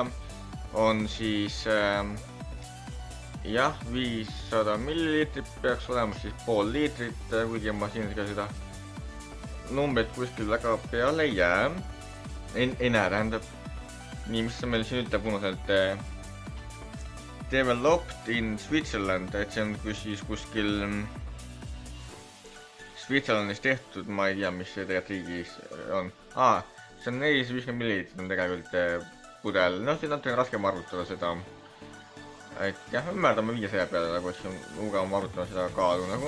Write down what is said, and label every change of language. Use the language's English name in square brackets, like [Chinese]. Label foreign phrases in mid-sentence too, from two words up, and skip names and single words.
[Estonian] On siis jah, 500 milliliitrit peaks olema siis pool liitrit, kuigi ma siin ka seda numbrit kuskil väga peale ei jää. Ei näe, tähendab. Nii, mis see meil siin ütleb unuselt [English] developed in Switzerland, [Estonian] et see on siis kuskil Switzerlandis tehtud, ma ei tea, mis see tegelikult riigis on. See on 450 milliliitrit on tegelikult pudel, siin on raskem arvutada seda, et jah, ümerdame 500 peale, nagu siin on mugavam arvutada seda kaalu nagu.